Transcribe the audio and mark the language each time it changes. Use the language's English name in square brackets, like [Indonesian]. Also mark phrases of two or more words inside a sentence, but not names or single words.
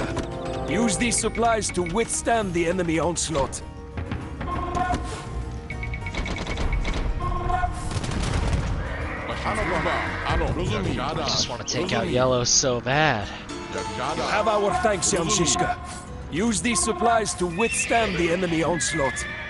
[English] Use these supplies to withstand the enemy onslaught. [Czech] Vašim službám. Ano. Rozumím. Jak [English] I [Czech] žádáš. [English] just want to take out yellow so bad. [Czech] Jak [English] You [Czech] žádáš. [English] have our thanks, Jan Žižka. Use these supplies to withstand the enemy onslaught.